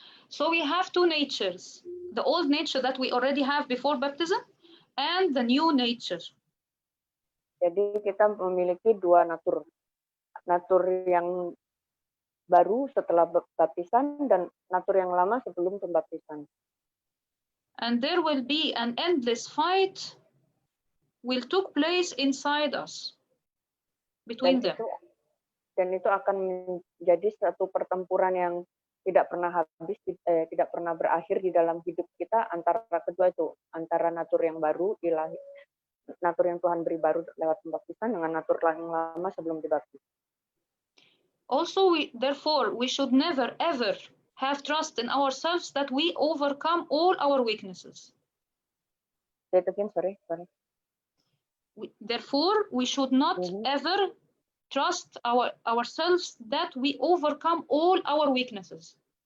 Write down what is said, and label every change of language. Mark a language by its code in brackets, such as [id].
[en] So we have two natures: the old nature that we already have before baptism, and the new nature. [id] Jadi kita memiliki dua natur yang baru setelah baptisan dan natur yang lama sebelum pembaptisan. [en] And there will be an endless fight will took place inside us between them. [id] Dan itu akan menjadi satu pertempuran yang tidak pernah habis, tidak pernah berakhir di dalam hidup kita antara kedua itu, antara natur yang baru ilahi, natur yang Tuhan beri baru lewat pembaptisan dengan natur yang lama sebelum dibaptis. [en] Also, therefore, we should never ever have trust in ourselves that we overcome all our weaknesses. Say it again, sorry. Therefore, we should not ever trust ourselves that we overcome all our weaknesses.